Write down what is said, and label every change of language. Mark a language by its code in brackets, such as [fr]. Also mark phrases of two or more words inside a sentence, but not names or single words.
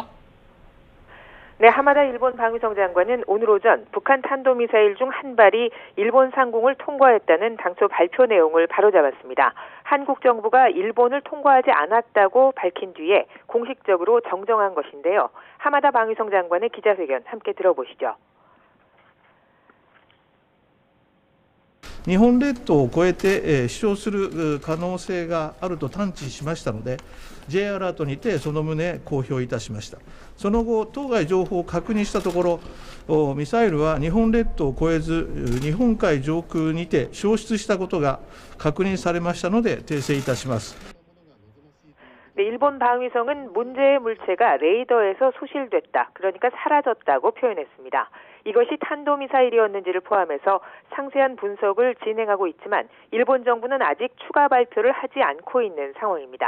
[ko] 네, 하마다 일본 방위성 장관은 오늘 오전 북한 탄도미사일 중 한 발이 일본 상공을 통과했다는 당초 발표 내용을 바로잡았습니다. 한국 정부가 일본을 통과하지 않았다고 밝힌 뒤에 공식적으로 정정한 것인데요. 하마다 방위성 장관의 기자회견 함께 들어보시죠. [ja] 日本列島を越えて飛翔する可能性があると探知しましたので J アラートにてその旨公表いたしました。その後当該情報を確認したところミサイルは日本列島を越えず日本海上空にて消失したことが確認されましたので訂正いたします。 [ko] 네, 일본 방위성은 문제의 물체가 레이더에서 소실됐다. 그러니까 사라졌다고 표현했습니다. 이것이 탄도미사일이었는지를 포함해서 상세한 분석을 진행하고 있지만 일본 정부는 아직 추가 발표를 하지 않고 있는 상황입니다.